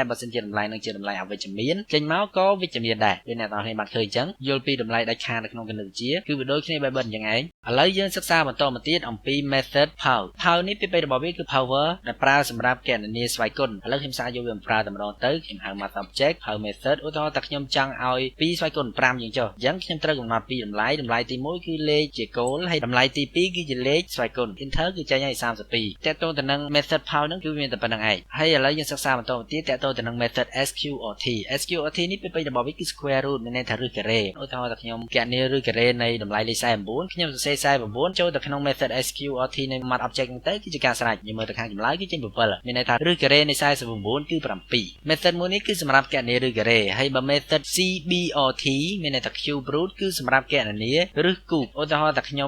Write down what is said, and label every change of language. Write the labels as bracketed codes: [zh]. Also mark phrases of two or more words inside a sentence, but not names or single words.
[km] បើសិនជាតម្លៃហ្នឹងជាតម្លៃអវិជ្ជមានចេញមកក៏វិជ្ជមានដែរដូចអ្នកនរគ្នាបានឃើញអញ្ចឹងយល់ពីតម្លៃដាច់ខាតនៅក្នុងគណិតវិទ្យាគឺវាដូចគ្នាបែបបិទអញ្ចឹងឯ ងឥឡូវយើងសិក្សាបន្តមកទៀតអំពី [en] method power [km] នេះពាក្យពេចន៍របស់វាគឺ power ដែលប្រើសម្រាប់គណនាស្វ័យគុណឥឡូវខ្ញុំសារយកវាមកប្រើតែម្ដងទៅខ្ញុំហៅ [en] math object power method [km] ឧទាហរណ៍ថាខ្ញុំចង់ឲ្យ2ស្វ័យគុណ5យ៉ាងចុះអញ្ចឹងខ្ញុំត្រូវកំណត់ពីតម្លៃទី1គឺលេខជាគោលហើយតម្លៃទី2គឺជាលេខស្វ័យគុណ enter គឺចេញឲ្យ32តាក់ទងទៅនឹង [en] method power [km] ហ្នឹងគឺមានតែប៉ុណ្្នឹងឯងហើយឥឡូវយើងសិក្សាបន្តមកទៀតតាក់ទងទៅនឹង method SQRT នេះពាក្យពេចន៍របស់វាគឺ [en] square root [km] មានន័យថាឫសការ៉េឧទាហរណ៍ថាខ្ញុំគណនាឫសការ៉េនៃតម្លៃលេខ49ខ្ញុំសរសេរ49ចូលទៅក្នុង [en] method SQRT [km] នៃ [en] math object [km] ហ្នឹងទៅគឺជាការស្រេចយើងមើលទៅខាងចម្លើយគឺចេញ7មានន័យថាឫសការ៉េនៃ49គឺ7 method មួយនេះគឺសម្រាប់គណនាឫសការ៉េហើយបើ [en] method CBRT [km] មានន័យថា [en] cube root [km] គឺសម្រាប់គណនាឫសគូបឧទាហរណ៍ថាខ្ញុំ